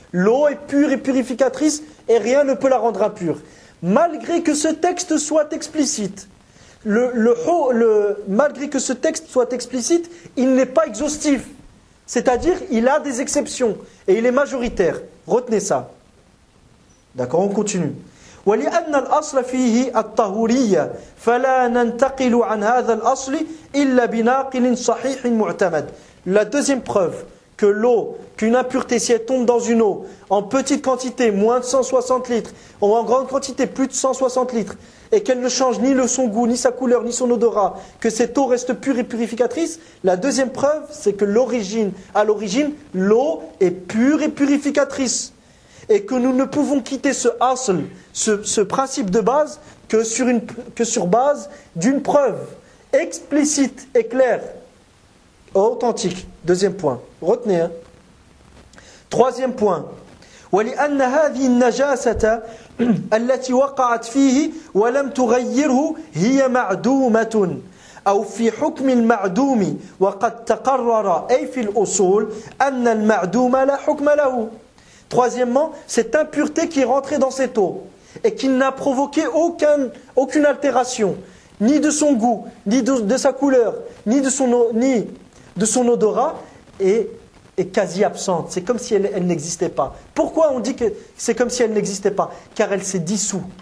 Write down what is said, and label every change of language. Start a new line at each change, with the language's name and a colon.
French: L'eau est pure et purificatrice et rien ne peut la rendre impure. Malgré que ce texte soit explicite, malgré que ce texte soit explicite, il n'est pas exhaustif. C'est-à-dire, il a des exceptions et il est majoritaire. Retenez ça. D'accord, on continue.
Arabic: ولأن الأصل فيه الطهورية فلا ننتقل عن هذا الأصل إلا بناقل صحيح معتمد.
French: La deuxième preuve que l'eau, qu'une impureté, si elle tombe dans une eau en petite quantité, moins de 160 litres, ou en grande quantité, plus de 160 litres, et qu'elle ne change ni son goût, ni sa couleur, ni son odorat, que cette eau reste pure et purificatrice, la deuxième preuve, c'est que à l'origine, l'eau est pure et purificatrice. Et que nous ne pouvons quitter ce asl, ce principe de base, que sur base d'une preuve explicite et claire, authentique. Deuxième point. Retenez. Troisième point.
Arabic: ولأن هذه النجاسة التي وقعت فيه ولم تغيره هي معدومة أو في حكم المعدوم وقد تقرر أي في الأصول أن المعدوم لا حكم له.
French: Troisièmement, cette impureté qui est rentrée dans cette eau et qui n'a provoqué aucune altération, ni de son goût, ni de sa couleur, ni de son odorat, est quasi absente. C'est comme si elle n'existait pas. Pourquoi on dit que c'est comme si elle n'existait pas? Car elle s'est dissoute.